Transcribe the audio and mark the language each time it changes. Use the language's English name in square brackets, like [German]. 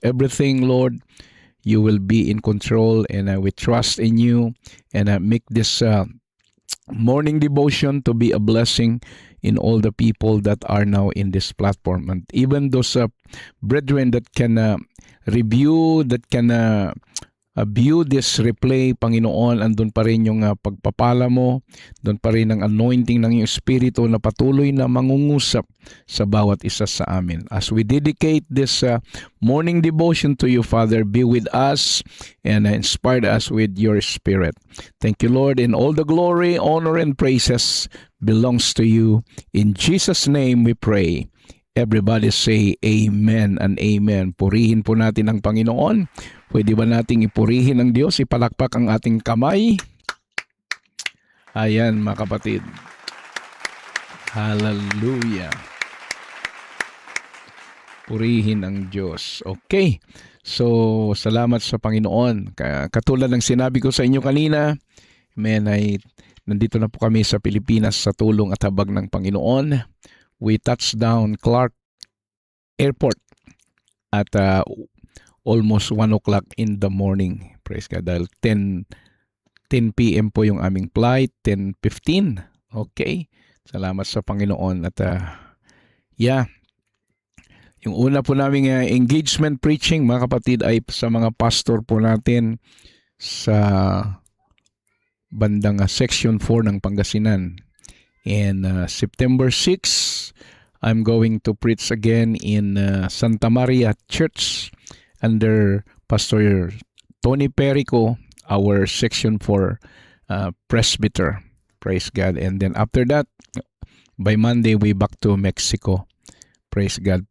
[English] Everything, Lord, you will be in control, and we trust in you, and make this morning devotion to be a blessing in all the people that are now in this platform, and even those brethren that can review, that can view this replay, Panginoon. [Filipino] Andun pa rin yung pagpapala mo, doon pa rin ang anointing ng iyong Espiritu na patuloy na mangungusap sa bawat isa sa amin. [English] As we dedicate this morning devotion to you, Father, be with us and inspire us with your Spirit. Thank you, Lord, and all the glory, honor, and praises belongs to you. In Jesus' name we pray. Everybody say amen and amen. [Filipino] Purihin po natin ang Panginoon. Pwede ba nating ipurihin ang Diyos? Ipalakpak ang ating kamay. Ayan, mga kapatid. Hallelujah. Purihin ang Diyos. Okay. So, salamat sa Panginoon. Katulad ng sinabi ko sa inyo kanina, amen, ay nandito na po kami sa Pilipinas sa tulong at habag ng Panginoon. [English] We touched down Clark Airport at almost 1 o'clock in the morning. Praise God. [Filipino] Dahil 10 p.m. po yung aming flight, 10:15. Okay. Salamat sa Panginoon. At yung una po naming engagement preaching, mga kapatid, ay sa mga pastor po natin sa bandang Section 4 ng Pangasinan. [English] And September 6, I'm going to preach again in Santa Maria Church under Pastor Tony Perico, our Section 4 presbyter. Praise God. And then after that, by Monday, we back to Mexico. Praise God.